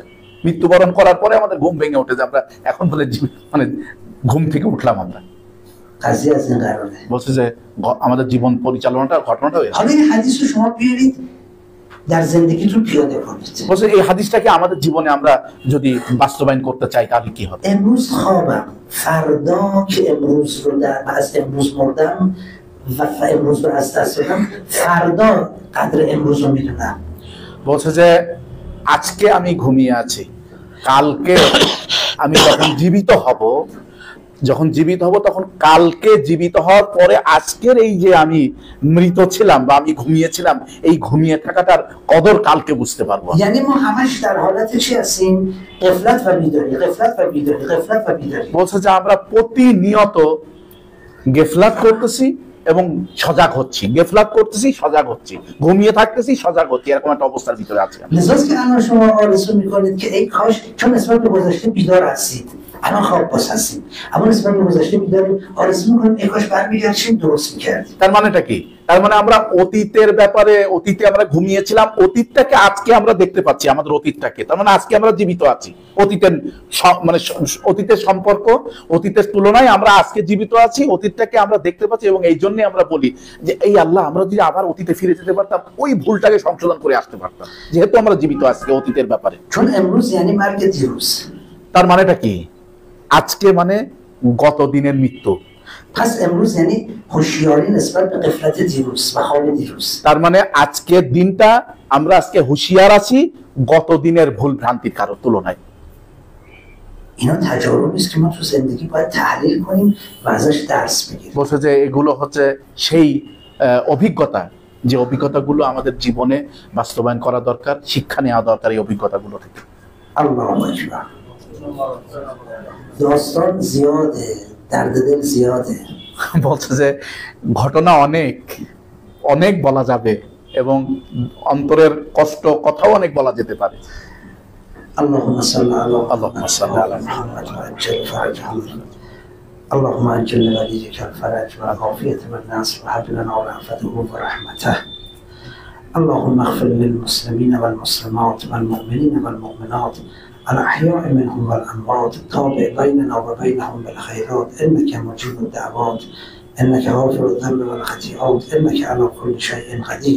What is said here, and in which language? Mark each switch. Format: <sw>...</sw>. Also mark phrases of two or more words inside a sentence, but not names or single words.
<bn>মৃত্যুবরণ করার পরে আমাদের ঘুম ভেঙে ওঠে যে আমরা এখন বলে মানে ঘুম থেকে উঠলাম আমরা। বলছে যে আমাদের জীবন পরিচালনাটা ঘটনাটা হয়েছে। বলছে এই হাদিসটাকে আমাদের জীবনে আমরা যদি বাস্তবায়ন করতে চাই তাহলে কি হবে?</bn> <fa>فردا که امروز رو از امروز مردم و امروز رو از دست دادم، فردا قدر امروز رو میدونم.</fa> <bn>বলছে যে আজকে আমি ঘুমিয়ে আছি, কালকে আমি যখন জীবিত হব তখন কালকে জীবিত হওয়ার পরে আজকের এই যে আমি মৃত ছিলাম বা আমি ঘুমিয়েছিলাম, এই ঘুমিয়ে থাকাটার কদর কালকে বুঝতে পারবো।</bn> <fa>یعنی ما همش در حالت چی هستیم؟ غفلت و بیداری، غفلت و بیداری، غفلت و بیداری.</fa> <bn>বলছে যে আমরা প্রতিনিয়ত গেফলাত করতেছি এবং সজাগ হচ্ছি, গেফলাত করতেছি, সজাগ হচ্ছি, ঘুমিয়ে থাকতেছি, সজাগ হচ্ছি, এরকম একটা অবস্থার ভিতরে আছি।</bn> <fa>لذاست که الان شما آرزو میکنید که ای کاش، چون نسبت به گذشته بیدار هستید، الان خواب باز هستیم، اما نسبت به گذشته بیداریم، آرزو میکنیم ای کاش برمیگردیم درست میکردیم.</fa> <bn>তার মানেটা কি? তার মানে আমরা অতীতের ব্যাপারে, অতীতে আমরা ঘুমিয়েছিলাম, অতীতটাকে আজকে আমরা দেখতে পাচ্ছি, আমাদের অতীতটাকে। তার মানে আজকে আমরা জীবিত আছি, অতীতের মানে অতীতের সম্পর্ক, অতীতের তুলনায় আমরা আজকে জীবিত আছি, অতীতটাকে আমরা দেখতে পাচ্ছি। এবং এই জন্য আমরা বলি যে এই আল্লাহ, আমরা যদি আবার অতীতে ফিরে যেতে পারতাম, ওই ভুলটাকে সংশোধন করে আসতে পারতাম, যেহেতু আমরা জীবিত আজকে অতীতের ব্যাপারে। তার মানেটা কি? আজকে মানে গত দিনের মৃত্যু।</bn> <fa>پس امروز یعنی هوشیاری نسبت به غفلت دیروز و حال دیروز.</fa> <bn>তার মানে আজকের দিনটা আমরা আজকে হুঁশিয়ার আছি গত দিনের ভুল ভ্রান্তির কারো তুলনায়।</bn> <fa>اینا تجاربی است که ما تو زندگی باید تحلیل کنیم و ازش درس بگیریم.</fa> <bn>বলছে যে এগুলো হচ্ছে সেই অভিজ্ঞতা, যে অভিজ্ঞতাগুলো আমাদের জীবনে বাস্তবায়ন করা দরকার, শিক্ষা নেওয়া দরকার এই অভিজ্ঞতাগুলো থেকে।</bn> <ar>الله أكبر.</ar> <fa>داستان زیاده، درد دل زیاده.</fa> <bn>বলছে যে ঘটনা অনেক বলা যাবে এবং অন্তরের কষ্ট কথাও অনেক বলা যেতে পারে।</bn> <ar>اللهم صل على محمد وعجل فرجهم. اللهم عجل لوليك الفرج والعافية والنصر وهب لنا رأفته ورحمته. اللهم اغفر للمسلمين والمسلمات والمؤمنين والمؤمنات الأحياء منهم والأموات، تابع بيننا وبينهم بالخيرات، إنك مجيب الدعوات، إنك غافر الذنب والخطيئات، إنك على كل شيء قدير.</ar>